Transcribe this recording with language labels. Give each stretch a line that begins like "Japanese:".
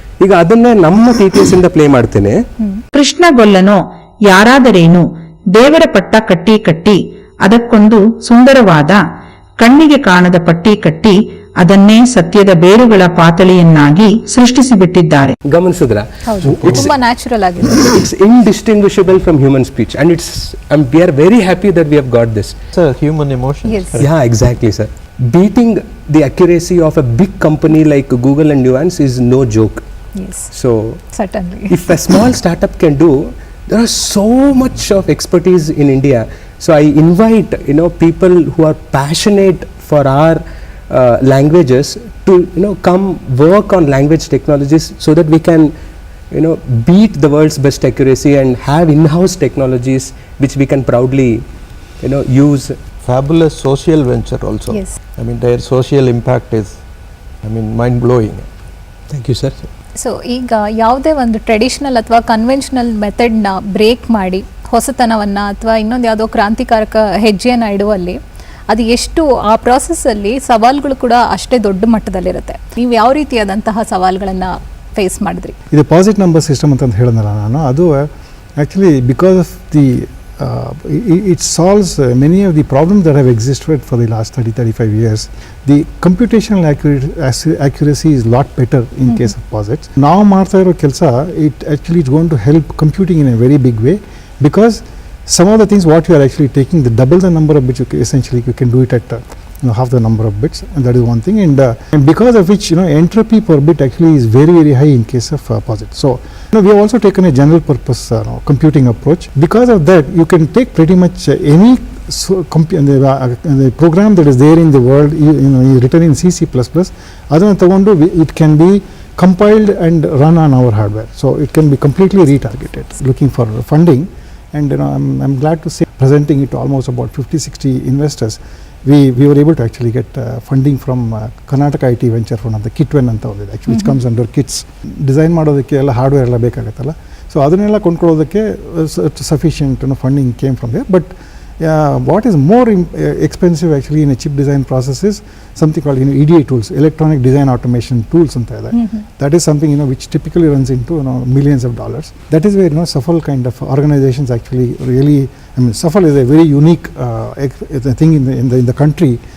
Kannada: ಈಗ ಅದನ್ನೇ ನಮ್ಮ TTS ಇಂದ ಪ್ಲೇ ಮಾಡ್ತೇನೆ. ಕೃಷ್ಣಗೊಲ್ಲನು ಯಾರಾದರೇನು ದೇವರ ಪಟ್ಟ ಕಟ್ಟಿ ಕಟ್ಟಿ ಅದಕ್ಕೊಂದು ಸುಂದರವಾದ ಕಣ್ಣಿಗೆ ಕಾಣದ ಪಟ್ಟಿ ಕಟ್ಟಿ ಅದನ್ನೇ ಸತ್ಯದ ಬೇರುಗಳ ಪಾತಳಿಯನ್ನಾಗಿ ಸೃಷ್ಟಿಸಿಬಿಟ್ಟಿದ್ದಾರೆ. ಗಮನಿಸಿದ್ರ? ತುಂಬಾ ನ್ಯಾಚುರಲ್ ಆಗಿದೆ.
English: It's indistinguishable from human speech, and we are very happy that we have got this. It's a human emotion. Yes. Yeah, exactly, sir. Beating the accuracy of a big company like Google and Nuance is no joke. Yes. So Certainly. if a small startup can do, there are so much of expertise in India. So I invite people who are passionate for our languages to come work on language technologies so that we can beat the world's best accuracy and have in-house technologies which we can proudly use. Fabulous social venture also. Yes. I mean, their social impact is, mind-blowing. Thank you, sir.
Kannada: So ಈಗ ಯಾವುದೇ ಒಂದು traditional ಅಥವಾ conventional ಮೆಥಡ್ನ break ಮಾಡಿ ಹೊಸತನವನ್ನು ಅಥವಾ ಇನ್ನೊಂದು ಯಾವುದೋ ಕ್ರಾಂತಿಕಾರಕ ಹೆಜ್ಜೆಯನ್ನು ಇಡುವಲ್ಲಿ ಅದು ಎಷ್ಟು ಆ ಪ್ರಾಸೆಸ್ಸಲ್ಲಿ ಸವಾಲುಗಳು ಕೂಡ ಅಷ್ಟೇ ದೊಡ್ಡ ಮಟ್ಟದಲ್ಲಿರುತ್ತೆ. ನೀವು ಯಾವ ರೀತಿಯಾದಂತಹ ಸವಾಲುಗಳನ್ನು ಫೇಸ್ ಮಾಡಿದ್ರಿ? ಇದು ಪಾಸಿಟಿವ್ ನಂಬರ್ ಸಿಸ್ಟಮ್ ಅಂತ ಹೇಳಿದ್ನಲ್ಲ ನಾನು, ಅದು actually because of the
English: it solves many of the problems that have existed for the last 30-35 years. The computational accuracy is a lot better in case of posits. Now
Kannada: ಮಾಡ್ತಾ ಇರೋ ಕೆಲಸ,
English: it actually is going to help computing in a very big way, because some of the things what you are actually taking, the double the number of bits, essentially you can do it at half the number of bits, and that is one thing. And because of which entropy per bit actually is very, very high in case of POSIT. So we have also taken a general purpose computing approach. Because of that, you can take pretty much any the program that is there in the world, written in C, C++,
Kannada: adana tagondu
English: it can be compiled and run on our hardware. So it can be completely retargeted. Looking for funding, and I'm glad to say, presenting it to almost about 50-60 investors, we were able to actually get funding from Karnataka IT Venture Fund of the KIT1
Kannada: ಅಂತ ಹೋಗಿದೆ,
English: actually which comes under KITS.
Kannada: Design ಮಾಡೋದಕ್ಕೆ ಎಲ್ಲ hardware ಎಲ್ಲ ಬೇಕಾಗುತ್ತಲ್ಲ, so ಅದನ್ನೆಲ್ಲ ಕೊಂಡ್ಕೊಳ್ಳೋದಕ್ಕೆ
English: sufficient funding came from there. But what is more expensive actually in a chip design process is something called EDA tools, electronic design automation tools ಅಂತ ಇದೆ. That is something which typically runs into millions of dollars. That is where SAFL kind of organizations actually really, SAFL is a very unique thing in the country.